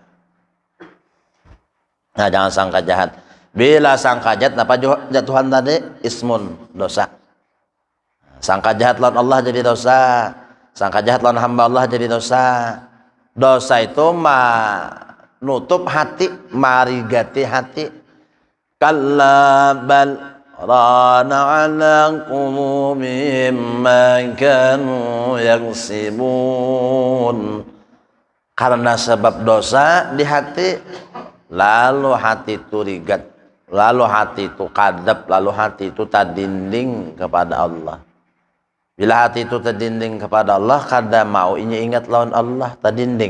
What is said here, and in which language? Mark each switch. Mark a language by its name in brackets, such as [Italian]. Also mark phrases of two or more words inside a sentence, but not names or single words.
[Banjar] Nah jangan sangka jahat. Bila sangka jahat, apa jatuhan tadi ismun dosa. Sangka jahat lawan Allah jadi dosa. Sangka jahat lawan hamba Allah jadi dosa. Dosa itu mah nutup hati, marigati hati. [Arabic] كلا بل ران على قلوبهم ما كانوا يكسبون. [Banjar] Karena sebab dosa di hati, lalu hati itu rigat, lalu hati itu kadap, lalu hati itu tadinding kepada Allah. Bila hati itu tadinding kepada Allah, kada mau inya ingat lawan Allah, tadinding.